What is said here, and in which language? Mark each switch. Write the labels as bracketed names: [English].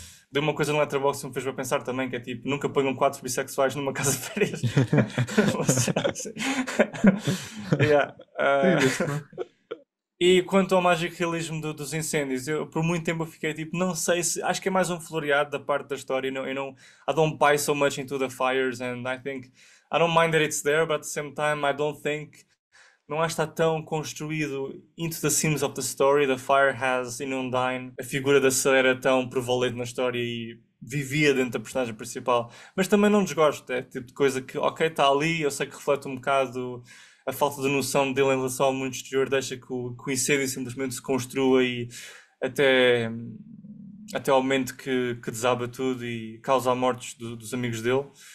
[Portuguese] Deu uma coisa no Letterboxd que me fez para pensar também, que é tipo, nunca ponham quatro bissexuais numa casa de férias. Assim. [English] Yeah. [Portuguese] Sim, visto, não? E quanto ao mágico realismo dos incêndios, eu por muito tempo eu fiquei tipo, não sei se. Acho que é mais um floreado da parte da história. [English] I don't buy so much into the fires, and I think. I don't mind that it's there, but at the same time, I don't think. [Portuguese] Não acho que está tão construído [English] into the themes of the story. The fire has in Undyne [Portuguese] a figura da Sarah tão prevalente na história e vivia dentro da personagem principal. Mas também não desgosto. É tipo de coisa que, ok, está ali, eu sei que reflete um bocado a falta de noção dele em relação ao mundo exterior, deixa que o incêndio simplesmente se construa e até, até ao momento que desaba tudo e causa a mortes dos amigos dele.